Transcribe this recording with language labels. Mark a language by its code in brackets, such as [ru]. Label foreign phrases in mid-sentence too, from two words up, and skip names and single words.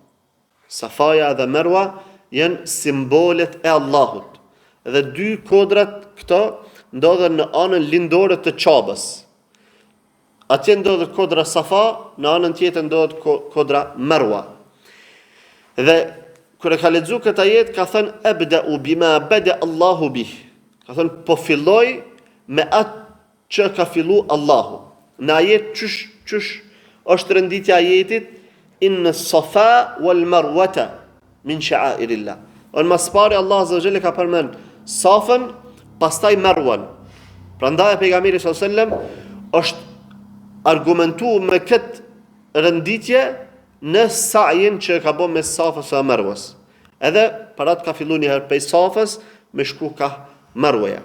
[sq] Safaja dhe Merwa janë simbolet e Allahut. Dhe dy kodrat këto ndodhen në anën lindore të Qabës. Atje ndodhet kodra Safa, në anën tjetër ndodhet kodra Merwa. Dhe kur e ka lexuar këtë ajet ka thënë [ar] أبدأ بما بدأ الله به. [sq] Ka thënë po filloj me atë që ka fillu Allahu. Në ajet çysh është renditja e ajetit [ar] إن الصفا والمروة من شعائر الله. [sq] On mas pari Allah [ar] عز وجل [sq] ka përmend Safën, pastaj Merwan. Prandaj pejgamberi [ar] صلى الله عليه وسلم [sq] është argumentuar me këtë renditje në sa'in që ka bën me Safës dhe Merwas. Edhe para të ka filluar një herë prej Safës me shku ka Merwaja.